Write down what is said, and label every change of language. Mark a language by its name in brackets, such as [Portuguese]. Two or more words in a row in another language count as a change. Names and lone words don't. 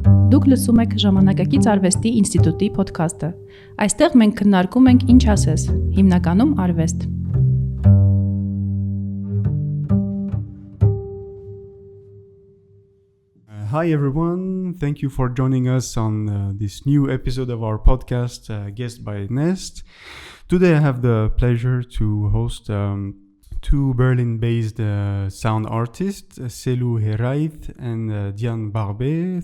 [Armenian] Դուք լսում եք Ժամանակակից արվեստի ինստիտուտի ոդքասթը։ Այստեղ մենք քննարկում ենք ինչ ասես, հիմնականում արվեստ։ [English] Hi everyone, thank you for joining us on this new episode of our podcast, Guest by Nest. Today I have the pleasure to host two Berlin-based sound artists, Selu Herraiz and Diane Barbé.